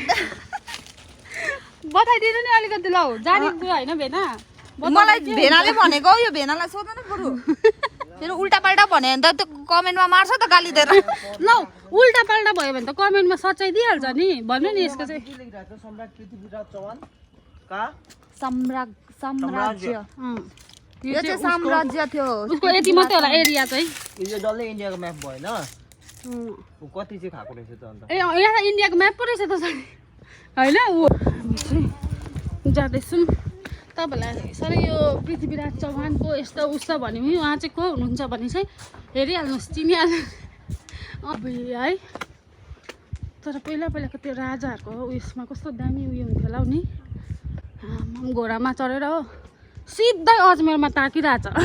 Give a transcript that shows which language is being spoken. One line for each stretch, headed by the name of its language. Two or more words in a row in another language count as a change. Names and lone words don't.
Nepali: बताइदिनु नि अलिकति लौ जानेको होइन भेना मलाई भेनाले भनेको यो भेनालाई सोध्नु न बरु फेरि उल्टा पाल्टा भन्यो भने त त्यो कमेन्टमा मार्छ त गाली दिएर लौ उल्टा पाल्टा भयो भने त कमेन्टमा सच्चाइ दिइहाल्छ नि भन्नु नि यसको चाहिँ
Hindi: सम्राट पृथ्वीराज चौहान का
Nepali: साम्राज्य यो चाहिँ साम्राज्य थियो उसको यति मात्रै होला एरिया चाहिँ यो डल्लै इन्डियाको म्याप भएन कति चाहिँ खाएको रहेछ त अन्त ए यहाँ इन्डियाको म्याप पो रहेछ त होइन ऊ जाँदैछौँ तपाईँहरूलाई सबै यो पृथ्वीराज चौहानको यस्तो उस्तो भन्यो भने उहाँ चाहिँ को हुनुहुन्छ भने चाहिँ हेरिहाल्नुहोस् चिनिहाल्नु अब है तर पहिलाको त्यो राजाहरूको उयसमा कस्तो दामी उयो हुन्थ्यो होला नि घोडामा चढेर हो सिधै अजमेरमा ताकिरहेछ